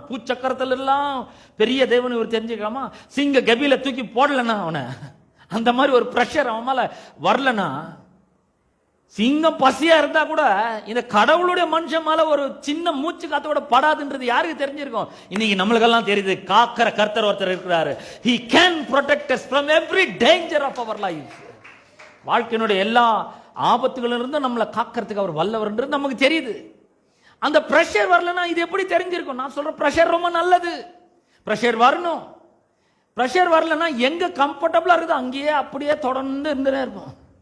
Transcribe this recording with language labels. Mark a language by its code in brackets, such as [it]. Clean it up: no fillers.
[ta] பூச்சக்கரத்துல எல்லாம் பெரிய தேவன் இவர் தெரிஞ்சிருக்காமா? சிங்க கபில தூக்கி போடலனா அவனை, அந்த மாதிரி ஒரு பிரஷர் அவன் மேல வரலனா, சிங்கம் பசியா இருந்தா கூட இந்த கடவுளுடைய மனுஷன் மேல ஒரு சின்ன மூச்சு காத்தோட படாதுன்றது யாருக்கு தெரிஞ்சிருக்கும்? இன்னைக்கு நம்மளுக்கெல்லாம் தெரியுது, காக்கிற கர்த்தர் ஒருத்தர் இருக்கிறாரு. [en] he can protect us from every danger of our life. [ta] வாழ்க்கையினுடைய எல்லா ஆபத்துகளிலிருந்து நம்மளை காக்கிறதுக்கு அவர் வல்லவர்ன்றது நமக்கு தெரியுது. அந்த பிரஷர் வரலன்னா இது எப்படி தெரிஞ்சிருக்கும்? நான் சொல்றேன், பிரஷர் ரொம்ப நல்லது, பிரஷர் வரணும். பிரஷர் வரலன்னா எங்க கம்ஃபர்டபுளா இருக்குது அங்கேயே அப்படியே தொடர்ந்து இருந்துட்டே இருப்போம்.